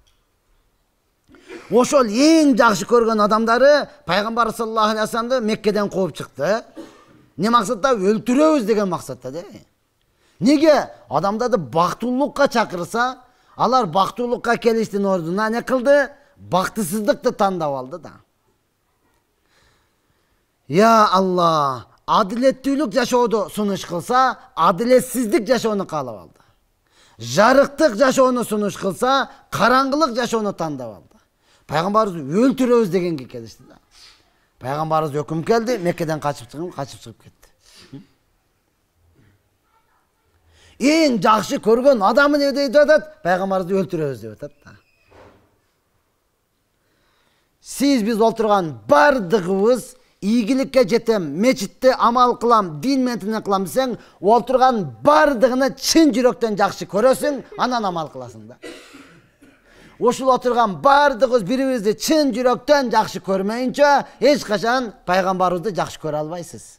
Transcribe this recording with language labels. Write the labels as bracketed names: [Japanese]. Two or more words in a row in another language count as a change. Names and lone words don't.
[Kyrgyz] Ошол эң жакшы көргөн адамдары пайгамбар [Arabic] صلى الله عليه وسلم [Kyrgyz] Меккеден кууп чыкты. Не максатта? Өлтүрөбүз деген максатта да. Неге? Адамдарды бактылуулукка чакырса, алар бактылуулукка келиштин ордуна не кылды? Бактысыздыкты тандап алды да. [Arabic] يا الله, [Kyrgyz] adalettүүлүк жашоодо сунуш кылса, адилетсиздик жашоону каалап алды. Жарыктык жашоону сунуш кылса, караңгылык жашоону тандап алды. Пайгамбарыбыз өлтүрөбүз дегенге келишти да. Пайгамбарыбыз өкүм келди, Меккеден качып чыгып кетти. Эң жакшы көргөн адамы не дейт атат? Пайгамбарыбызды өлтүрөбүз деп атат да. Siz biz oturgan bardığımız iygilikке жетем, мечитте амал кылам, дин менен кылам десең, отурган бардыгыны чын жүрөктөн жакшы көрөсүң, анан амал кыласың да. Ошол отурган бардыгыбыз бири-бирибизди чын жүрөктөн жакшы көрмөйүнчө, эч качан пайгамбарыбызды жакшы көрө албайсыз.